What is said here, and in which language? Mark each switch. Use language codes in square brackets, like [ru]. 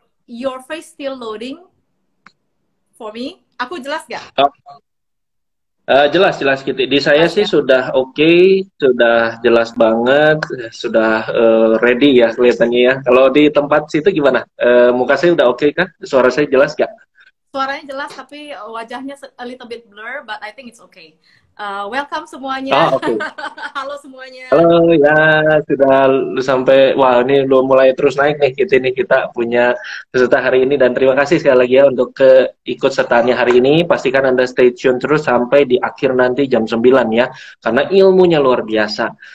[en] Your face still loading for me. [id] Aku jelas nggak? Oh, jelas, jelas Kitty. Di saya Jelas sih ya. sudah oke, sudah jelas banget, sudah ready ya kelihatannya ya. Kalau di tempat situ gimana? Muka saya udah oke kah? Suara saya jelas gak? Suaranya jelas tapi wajahnya [en] a little bit blur, but I think it's okay. [id] Welcome semuanya. Oh, oke. Halo semuanya. Halo ya, sudah sampai, wah ini belum mulai terus naik nih kita punya peserta hari ini, dan terima kasih sekali lagi ya untuk keikut sertaannya hari ini. Pastikan Anda stay tune terus sampai di akhir nanti jam 9 ya, karena ilmunya luar biasa.